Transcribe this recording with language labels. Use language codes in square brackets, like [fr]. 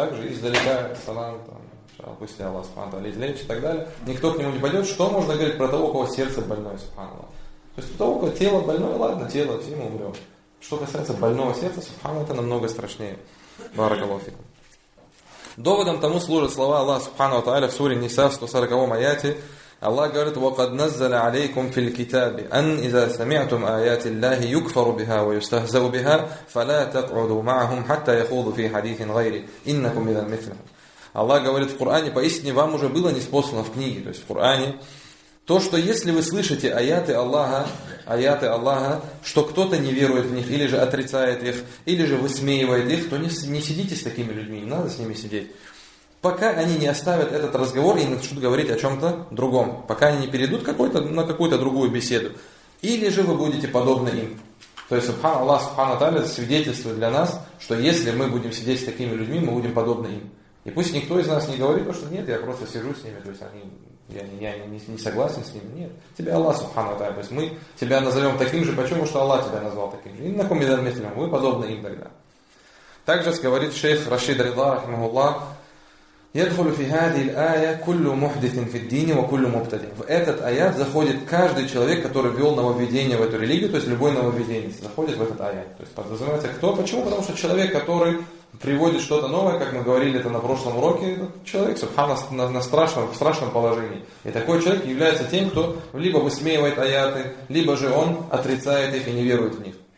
[ru] Так же издалека, салам, там, пусть Аллах, субхан, лечит и так далее. Никто к нему не пойдет. Что можно говорить про того, у кого сердце больное, субхан? То есть у того, у кого тело больное, ладно, тело, все мы умрем. Что касается больного сердца, субхан, это намного страшнее. Баракалуфикум. Доводом тому служат слова Аллаха, субхан, в суре Ниса, 140-м аяте. Аллах говорит: [ar] وَقَدْ نَزَّلَ عَلَيْكُمْ فِي الْكِتَابِ أَنْ إِذَا سَمِعْتُمْ آيَاتِ اللَّهِ يُكْفَرُ بِهَا وَيُسْتَهْزَأُ بِهَا فَلَا تَقْعُدُوا مَعَهُمْ حَتَّى يَخُوضُوا فِي حَدِيثٍ غَيْرِ إِنَّكُمْ إِذًا مِثْلُهُمْ. [ru] Аллах говорит в Коране: поистине вам уже было ниспослано в книге, то есть в Коране, то, что если вы слышите аяты Аллаха, что кто-то не верует в них, или же отрицает их, или же высмеивает их, то не сидите с такими людьми, не надо с ними сидеть. Пока они не оставят этот разговор и начнут говорить о чем-то другом. Пока они не перейдут на какую-то другую беседу. Или же вы будете подобны им. То есть, Аллах Субхану Тааля свидетельствует для нас, что если мы будем сидеть с такими людьми, мы будем подобны им. И пусть никто из нас не говорит, что нет, я просто сижу с ними. То есть, я не согласен с ними. Нет. Тебя Аллах Субхану Тааля. То есть, мы тебя назовем таким же. Почему? Что Аллах тебя назвал таким же. И на ком изометрим. Вы подобны им тогда. Также говорит шейх Рашид Рида, рахимахуллах, [ar] يدخل في هذه الآية كل محدث في الدين وكل مبتدئ. [ru] В этот аят заходит каждый человек, который ввел нововведение в эту религию, то есть любой нововведенец заходит в этот аят. То есть подразумевается кто? Почему? Потому что человек, который приводит что-то новое, как мы говорили это на прошлом уроке, человек, субхана, в страшном положении. И такой человек является тем, кто либо высмеивает аяты, либо же он отрицает их и не верует в них.